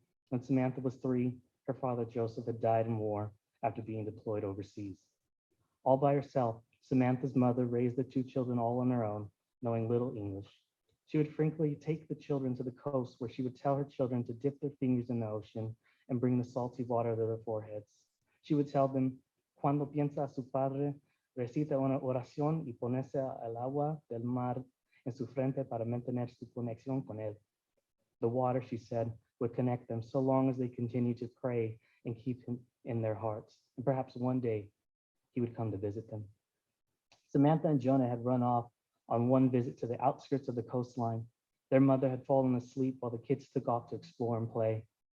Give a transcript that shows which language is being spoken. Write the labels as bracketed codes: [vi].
[en] When Samantha was 3, her father Joseph had died in war after being deployed overseas. All by herself, Samantha's mother raised the 2 children all on her own, knowing little English. She would frequently take the children to the coast, where she would tell her children to dip their fingers in the ocean and bring the salty water to their foreheads. She would tell them, [es] "Cuando piensa a su padre, recita una oración y ponerse al agua del mar en su frente para mantener su conexión con él." [en] The water, she said, would connect them so long as they continued to pray and keep him in their hearts. And perhaps one day he would come to visit them. Samantha and Jonah had run off on one visit to the outskirts of the coastline. Their mother had fallen asleep while the kids took off to explore and play.